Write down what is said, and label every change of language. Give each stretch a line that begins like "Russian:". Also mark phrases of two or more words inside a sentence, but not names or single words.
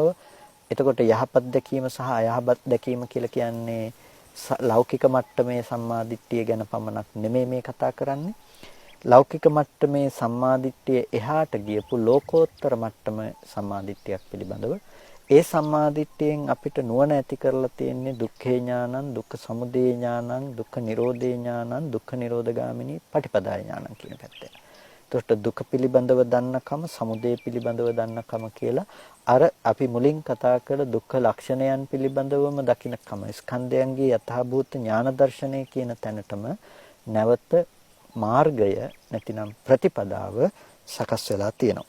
Sinhala: එතකොට යහපත් දැකීම සහ අයහපත් දැකීම කියලා කියන්නේ ලෞකික මට්ටමේ සම්මාදිට්ඨිය ගැන පමණක් නෙමෙයි මේ කතා කරන්නේ. ලෞකික මට්ටමේ සම්මාදිට්ඨිය එහාට ගියපු ලෝකෝත්තර මට්ටම සම්මාදිට්ඨියක් පිළිබඳව. ඒ සම්මාදිට්ඨියෙන් අපිට නුවණ ඇති කරලා තියෙන්නේ
Pali: දුක්ඛේ ඥානං, දුක්ඛ සමුදය ඥානං, දුක්ඛ නිරෝධේ ඥානං, දුක්ඛ නිරෝධගාමිනී පටිපදාය ඥානං
Sinhala: කියන පැත්තෙන්. එතකොට දුක පිළිබඳව දන්නකම, සමුදය පිළිබඳව දන්නකම කියලා අර අපි මුලින් කතා කළ දුක්ඛ ලක්ෂණයන් පිළිබඳවම දකින්නකම, ස්කන්ධයන්ගේ යථාභූත ඥාන දර්ශනය කියන තැනටම නැවත මාර්ගය නැතිනම් ප්‍රතිපදාව සකස් වෙලා තියෙනවා.